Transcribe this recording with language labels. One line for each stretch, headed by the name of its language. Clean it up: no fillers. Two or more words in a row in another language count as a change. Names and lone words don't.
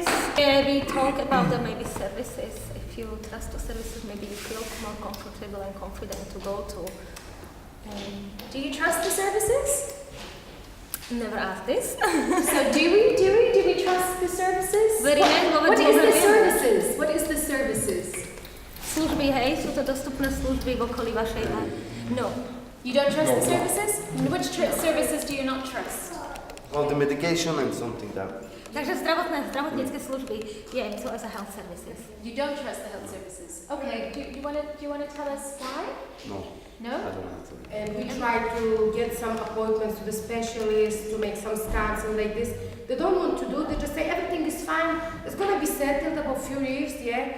English: We talk about the maybe services. If you trust to services, maybe you feel more comfortable and confident to go to. Do you trust the services? Never asked this. So do we trust the services? What is the services? What is the services?
Slovak: Služby, hej, sú to dostupné služby v okolí vašej.
English: No. You don't trust the services? Which services do you not trust? All the medication and something that.
Slovak: Takže zdravotnícke služby,
English: yeah, so as a health services. You don't trust the health services. Okay, do you want to tell us why? No. No? I don't answer. And we try to get some appointments to the specialist to make some scans and like this. They don't want to do, they just say everything is fine. It's going to be settled about a few years, yeah?